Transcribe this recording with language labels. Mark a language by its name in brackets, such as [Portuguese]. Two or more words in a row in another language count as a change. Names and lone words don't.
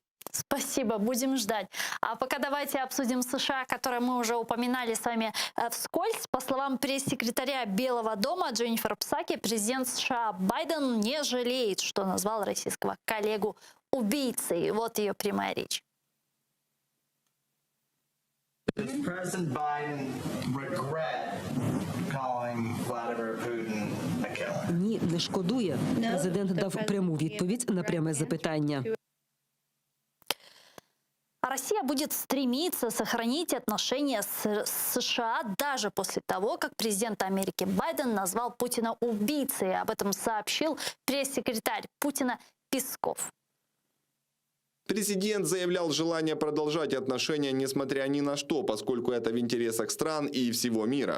[Russian] Спасибо, будем ждать. А пока давайте обсудим США, которые мы уже упоминали с вами вскользь. По словам пресс-секретаря Белого дома Дженнифер Псаки, президент США Байден не жалеет, что назвал российского коллегу убийцей. Вот ее прямая речь. [English] Does President Biden regret calling Vladimir Putin a killer? [Ukrainian] Ні, не шкодує. Президент дав пряму відповідь на пряме запитання. [Russian] А Россия Россия будет стремиться сохранить отношения с США даже после того, как президент Америки Байден назвал Путина убийцей. Об этом сообщил пресс-секретарь Путина Песков. Президент заявлял желание продолжать отношения, несмотря ни на что, поскольку это в интересах стран и всего мира.